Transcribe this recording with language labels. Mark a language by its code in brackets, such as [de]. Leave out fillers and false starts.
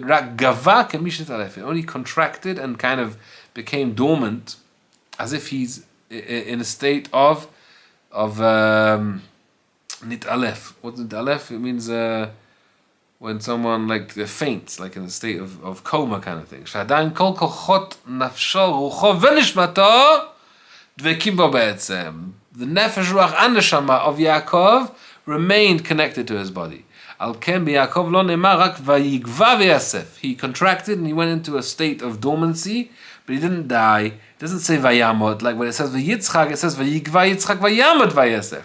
[en] It only contracted and kind of became dormant, as if he's in a state of nit aleph. What's nit aleph? It means when someone faints, like in a state of coma kind of thing. [he] שעדיין כל כוחות נפשו רוחו ונשמתו דבקים בו בעצם. [en] The nefesh, ruach, and neshama of Yaakov remained connected to his body. [he] Al ken biYaakov lo ne'emar rak vayigva v'yasef. [en] He contracted and he went into a state of dormancy, but he didn't die. It doesn't say vayamod. Like when it says v'yitzchak, it says [he] vayigva yitzchak vayamod v'yasef.